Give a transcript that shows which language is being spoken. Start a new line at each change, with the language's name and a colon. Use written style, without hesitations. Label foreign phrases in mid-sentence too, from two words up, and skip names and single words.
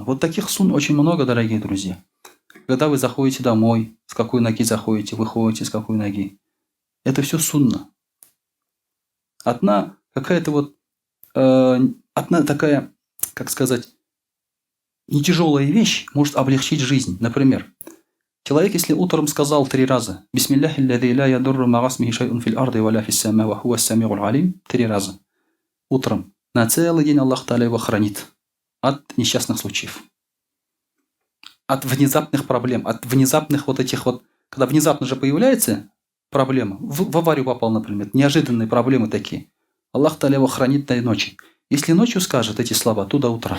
Russian: Вот таких сунн очень много, дорогие друзья. Когда вы заходите домой, с какой ноги заходите, выходите с какой ноги. Это все сунна. Одна какая-то вот, одна такая, как сказать, не тяжелая вещь может облегчить жизнь. Например, человек, если утром сказал 3 раза
Arabic: «بسم الله الذي لا يضر مع اسمه شيء في الأرض ولا في السماء وهو السميع العليم»
Russian: 3 раза. Утром. На целый день Аллах Та'аля его хранит от несчастных случаев. От внезапных проблем, от внезапных вот этих вот, когда внезапно же появляется проблема, в аварию попал, например, неожиданные проблемы такие. Аллах Та'аля его хранит до ночи. Если ночью скажет эти слова, то до утра.